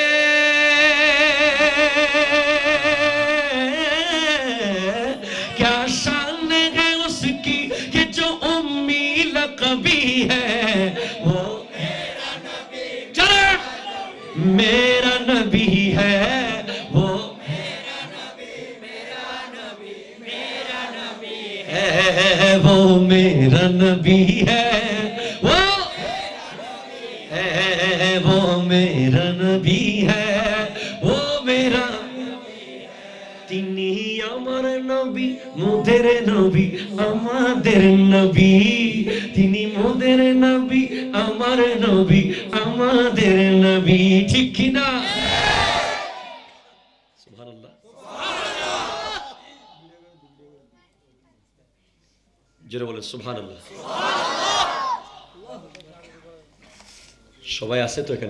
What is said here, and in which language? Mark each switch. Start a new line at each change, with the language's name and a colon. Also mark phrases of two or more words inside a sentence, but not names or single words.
Urdu: کیا شان ہے اس کی کہ جو امی لقبی ہے میرا نبی ہے وہ میرا نبی میرا نبی ہے وہ میرا نبی ہے وہ میرا نبی ہے وہ میرا
Bangla: তিনি আমার নবী মোদের নবী আমাদের নবী তিনি মোদের নবী আমার নবী আমাদের নবী ঠিক কি না সুবহানাল্লাহ সুবহানাল্লাহ জোরে বলে সুবহানাল্লাহ সুবহানাল্লাহ সবাই আছে তো এখানে